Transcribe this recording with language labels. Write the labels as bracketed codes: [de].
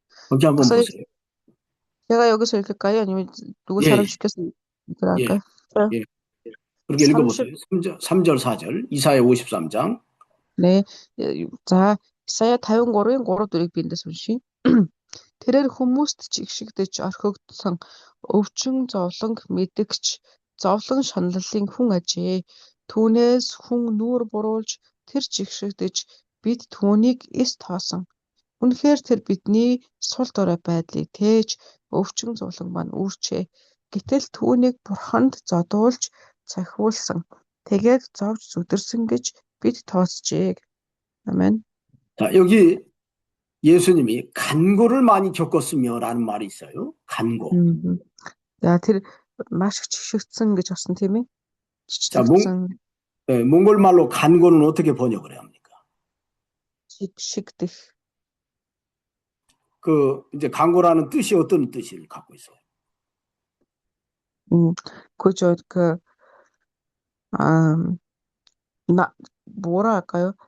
[ko] 거기 한번 보세요. 제가 여기서 읽을까요? 아니면 누구 사람 시켜서 읽을까요? 예. 그렇게 읽어보세요. 3절 4절 이사야 53장. 네. 자, 이사야 53인 3-4를 [mn] биндээс уншия. Тэрээр хүмүүст ч игшигдэж орхигдсон өвчин зовлонг мэдгч зовлон шаналлын хүн ажээ. Түүнээс хүн нүүр буруулж тэр жигшигдэж бид түүнийг эс тоосон. Үнэхээр тэр бидний сул дорой байдлыг тээж өвчин зовлон маань үүрчээ. Гэтэл түүнийг бурханд зодуулж цахиулсан. Тэгээд зовж зүдэрсэн гэж бид тооцжээ. Амен. [ko] 자, 여기 예수님이 간고를 많이 겪었으며라는 말이 있어요. 간고. 음. [mn] За тэр маш их жигшигдсэн гэж болсон тийм ээ. [ko] 자, [mn] Жигшигдсэн, [ko] 몽골 말로 간고는 어떻게 번역을 해야 합니까? [mn] жигшигдэх. [ko] 이제 간고라는 뜻이 어떤 뜻을 갖고 있어요? 그죠. 아, 뭐라 할까요?